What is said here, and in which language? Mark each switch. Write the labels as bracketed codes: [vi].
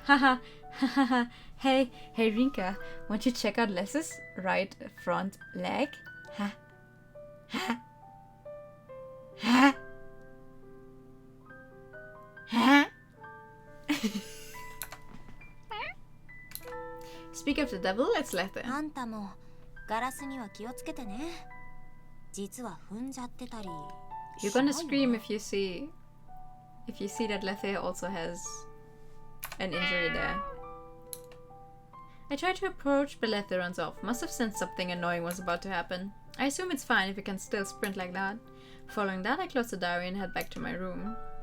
[en] Haha, haha. Hey Rinka, want you to check out Les's right front leg? Ha, ha, ha, ha. Speak of the devil, let's let them. [ja] あんたもガラスには気をつけてね実は踏んじゃってたり [en] You're gonna scream if you see that Lethe also has an injury there. I try to approach, but Lethe runs off. Must have sensed something annoying was about to happen. I assume it's fine if it can still sprint like that. Following that, I close the diary and head back to my room.